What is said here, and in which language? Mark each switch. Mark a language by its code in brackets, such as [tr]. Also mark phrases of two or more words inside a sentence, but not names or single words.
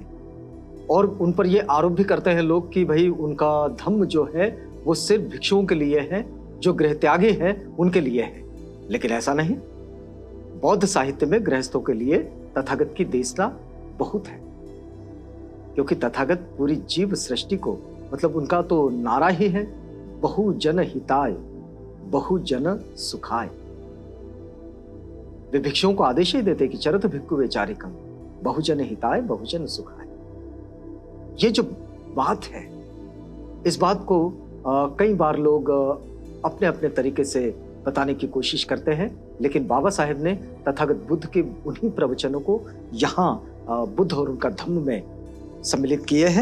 [hi] और उन पर ये आरोप भी करते हैं लोग कि भाई उनका धम्म जो है वो सिर्फ भिक्षुओं के लिए है, जो गृहत्यागी है उनके लिए है। लेकिन ऐसा नहीं। बौद्ध साहित्य में गृहस्थों के लिए तथागत की देशना बहुत है, क्योंकि तथागत पूरी जीव सृष्टि को, मतलब उनका तो नारा ही है, [pi] बहुजन हिताय बहुजन सुखाय। [hi] वे भिक्षुओं को आदेश ही देते कि [pi] चरत भिक्खु वैचारिकम बहुजन हिताय बहुजन सुखाय। [hi] ये जो बात है, इस बात को कई बार लोग अपने अपने तरीके से बताने की कोशिश करते हैं, लेकिन बाबा साहेब ने तथागत बुद्ध के उन्हीं प्रवचनों को यहाँ बुद्ध और उनका धम्म में सम्मिलित किए हैं।